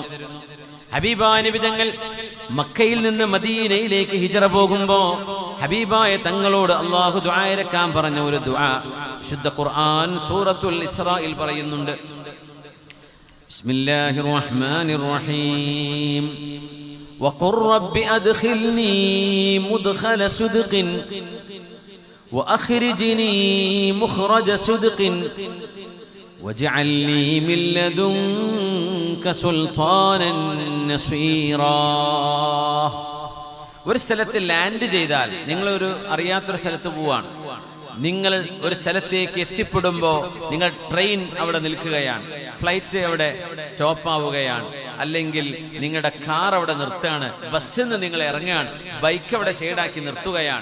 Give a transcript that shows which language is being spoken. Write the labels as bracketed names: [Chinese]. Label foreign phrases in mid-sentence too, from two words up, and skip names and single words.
[Malayalam] ഹബീബായ നബി തങ്ങൾ മക്കയിൽ നിന്ന് മദീനയിലേക്ക് ഹിജ്റ പോകുമ്പോൾ ഹബീബായ തങ്ങളോട് അല്ലാഹു ദുആ ഇറക്കാൻ പറഞ്ഞ ഒരു ദുആ വിശുദ്ധ ഖുർആൻ സൂറത്തുൽ ഇസ്രായിൽ പറയുന്നുണ്ട്. [Arabic] بسم الله الرحمن الرحيم. وقل رب أدخلني مدخل صدق وأخرجني مخرج صدق واجعل لي من لدنك سلطانا نصيرا. [Malayalam] ഒരു സ്ഥലത്ത് ലാൻഡ് ചെയ്താൽ, നിങ്ങളൊരു അറിയാത്തൊരു സ്ഥലത്ത് പോവാണ്, നിങ്ങൾ ഒരു സ്ഥലത്തേക്ക് എത്തിപ്പെടുമ്പോൾ നിങ്ങൾ ട്രെയിൻ അവിടെ നിൽക്കുകയാണ്, ഫ്ലൈറ്റ് അവിടെ സ്റ്റോപ്പ് ആവുകയാണ്, അല്ലെങ്കിൽ നിങ്ങളുടെ കാർ അവിടെ നിർത്തുകയാണ്, ബസ്സിൽ നിന്ന് നിങ്ങൾ ഇറങ്ങുകയാണ്, ബൈക്ക് അവിടെ ഷെയ്ഡാക്കി നിർത്തുകയാണ്.